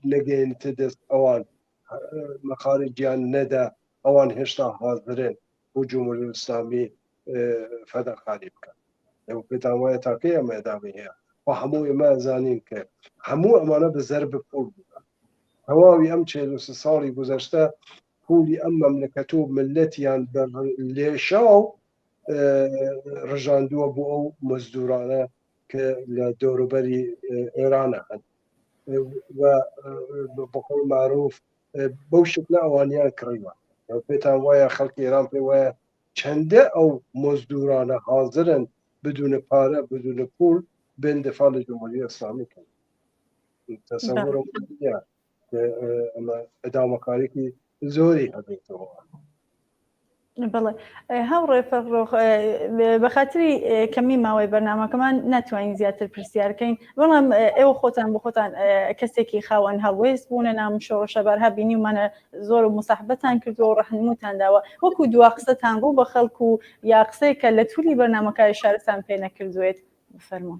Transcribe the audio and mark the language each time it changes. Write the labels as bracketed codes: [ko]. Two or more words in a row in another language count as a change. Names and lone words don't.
[ckb] نەگەێنتە دەست ئەوان مەخارجیان نەدا ئەوان هێشتا حاضرن بۆ جمهوری اسلامی فەداخاری بکەن ئەو پێتان وایە تاکەی ئەمە ئەدامی هەیە و هەموو ئێمە زانین کە هەموو ئەمانە بە زەرب پول بووە تەواوی ئەم 43 ساڵی گوزەشتە پولی ئەم مەملەکەت و ملەتیان لێشاو ڕژاندووە بۆ ئەو مزدورانە کە لە دەوروبەری ئێرانە هەن بەقول معروف بەو شکلە ئەوانیان کڕیوە پێتان وایە خەڵکی ئێران پێ وایە چەندە ئەو مزدورانە حاضرن بدون پارە بدون پول بن دفاع لە جمهوری ئیسلامی کەن تەسەوورم نییە ئەمە ئەدامەکاریی زۆری هەبێتەوە بەڵێ هەوڕێ فەرۆخ بە خااتری کەمی ماوەی بەرنامەکەمان ناتوانین زیاتر پرسیارکەین بەڵام ئێوە خۆتان بۆ خۆتان کەسێکی خاوەن هەڵوێست بوونە نام شۆڕەشە بارها بینیمانە زۆر و مساحبەتان کردو و ڕەحنموتان داوە وەکو دوا قسەتان ڕوو بە خەڵکو و یا قسەی کە لە تووری بەرنامەکە شارستان پێ نەکردوێت بفەرمون